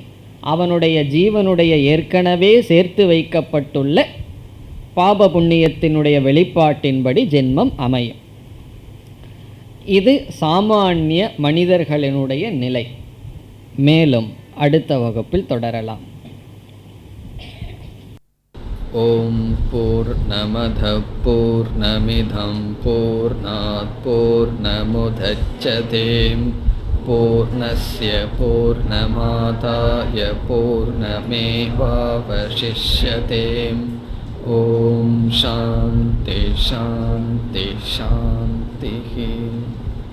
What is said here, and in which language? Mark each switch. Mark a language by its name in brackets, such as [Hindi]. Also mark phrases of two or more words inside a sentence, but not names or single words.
[Tamil] அவனுடைய ஜீவனுடைய ஏற்கனவே சேர்த்து வைக்கப்பட்டுள்ள பாப புண்ணியத்தினுடைய வெளிப்பாட்டின்படி ஜென்மம் அமையும். இது சாமானிய மனிதர்களினுடைய நிலை. மேலும் அடுத்த வகுப்பில் தொடரலாம். [Sanskrit] ओम् पूर्णमदः पूर्णमिदं पूर्णात् पूर्णमुदच्यते पूर्णस्य पूर्णमादाय पूर्णमेवावशिष्यते. ओम् शान्तिः शान्तिः शान्तिः.